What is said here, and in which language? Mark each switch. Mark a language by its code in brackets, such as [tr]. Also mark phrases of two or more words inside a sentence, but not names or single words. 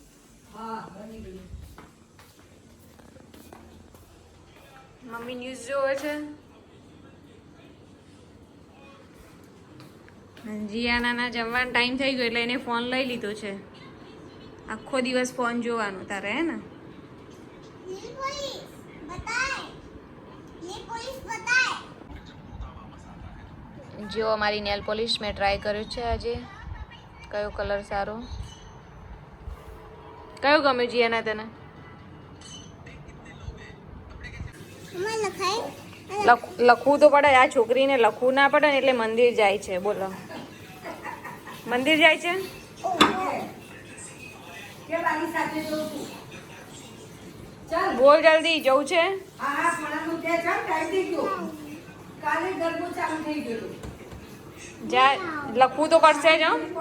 [gu] મમ્મી ન્યૂઝ જોવે છે. જીયાના જમવાનો ટાઈમ થઈ ગયો એટલે એને ફોન લઈ લીધો છે. આખો દિવસ ફોન જોવાનું તારે, હે ને? [hi] ये पुलिस बताए. ये पुलिस बताए. [gu] જો અમારી [en] nail polish [gu] મેં ટ્રાય કર્યું છે આજે. કયો કલર સારો? કયો ગમ્યો જીયાના તને? [hi] मैं लखाए. [gu] લખવું તો પડે. આ છોકરીને લખવું ના પડે ને એટલે મંદિર જાય છે. બોલો, મંદિર જાય છે. બોલ જલ્દી, જવું છે. જા, લખવું તો પડશે જ.